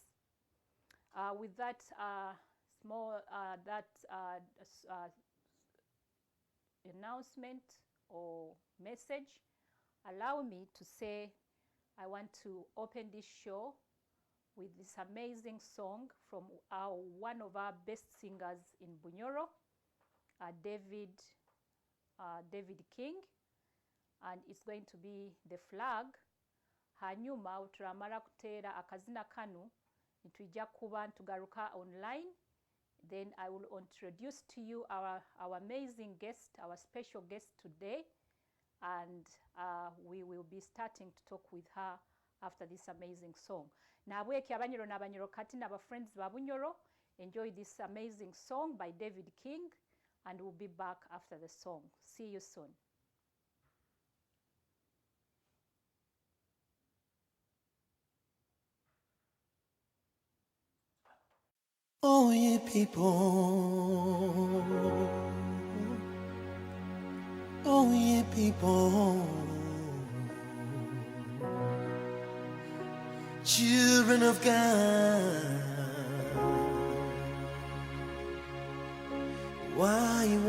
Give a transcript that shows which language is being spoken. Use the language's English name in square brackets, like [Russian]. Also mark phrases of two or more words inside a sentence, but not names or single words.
[English] With that announcement or message, allow me to say I want to open this show with this amazing song from one of our best singers in Bunyoro, David King, and it's going to be The Flag. [Nyoro] Hanyuma uturamara kutera akazina kanu nitujja kuba ntugaruka online. [English] Then I will introduce to you our amazing guest, our special guest today, and we will be starting to talk with her after this amazing song. [Nyoro] Nabweki abanyoro n'abanyoro kati n'aba friends ba Bunyoro, [English] enjoy this amazing song by David King, and we'll be back after the song. See you soon. Oh, ye people, oh, ye people, children of God, why?